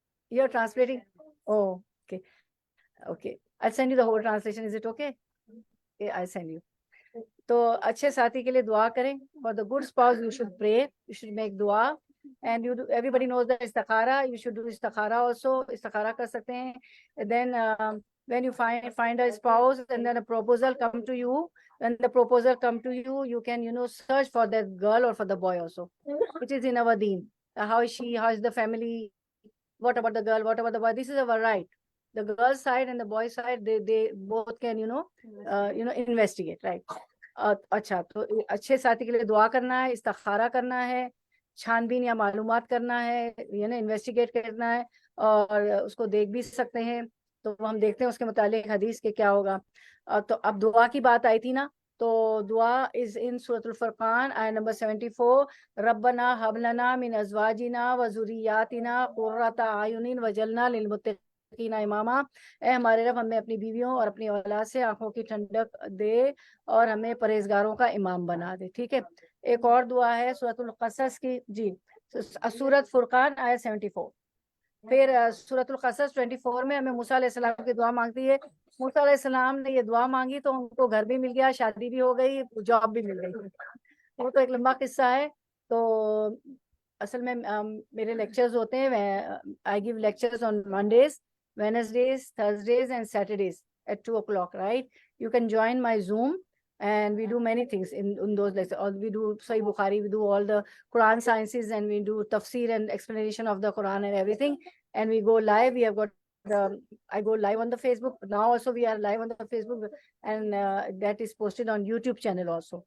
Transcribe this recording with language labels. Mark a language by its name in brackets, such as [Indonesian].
[English] You're translating? Oh, okay. I'll send you the whole translation. Is it okay? Okay, I'll send you. [Urdu] تو اچھے ساتھی کے لیے دعا کریں. [English] For the good spouse you should pray, you should make dua, and everybody knows that istikhara, you should do istikhara also. [Urdu] Istikhara کر سکتے ہیں. [English] Then when you find a spouse and then a proposal come to you, when the proposal come to you, you can search for that girl or for the boy also, which is in our deen. How is she, how is the family, what about the girl, what about the boy, this is our right. The girl side and the boy side, they both can investigate, right. [Urdu] اچھا, تو اچھے ساتھی کے لیے دعا کرنا ہے, استخارہ کرنا ہے, چھان بین یا معلومات کرنا ہے, انویسٹیگیٹ کرنا ہے, اور اس کو دیکھ بھی سکتے ہیں. تو ہم دیکھتے ہیں اس کے متعلق حدیث کے کیا ہوگا. تو اب دعا کی بات آئی تھی نا, تو دعا [English] is in [Urdu] سورۃ الفرقان آیت نمبر 74. [Arabic] ربنا هب لنا من ازواجنا وذریاتنا قرۃ اعین وجعلنا للمتقین للمتقین اماما، [Urdu] اے ہمارے رب ہمیں اپنی بیویوں اور اپنی اولاد سے آنکھوں کی ٹھنڈک دے اور ہمیں پرہیزگاروں کا امام بنا دے. ٹھیک ہے. ایک اور دعا ہے سورۃ القصص کی. جی سورۃ فرقان آیت 74. پھر سورۃ القصص 24 میں ہمیں موسیٰ علیہ السلام کی دعا مانگتی ہے. موسیٰ علیہ السلام نے یہ دعا مانگی تو ان کو گھر بھی مل گیا, شادی بھی ہو گئی, جاب بھی مل گئی. وہ تو ایک لمبا قصہ ہے. تو اصل میں میرے لیکچرز ہوتے ہیں, [English] I give lectures on Mondays, Wednesdays, Thursdays and Saturdays at 2 o'clock, right? You can join my Zoom and we do many things in those lectures. Or we do Sahih Bukhari, we do all the Quran sciences, and we do tafsir and explanation of the Quran and everything. And we go live. We have got I go live on the Facebook. Now also we are live on the Facebook, and that is posted on YouTube channel also.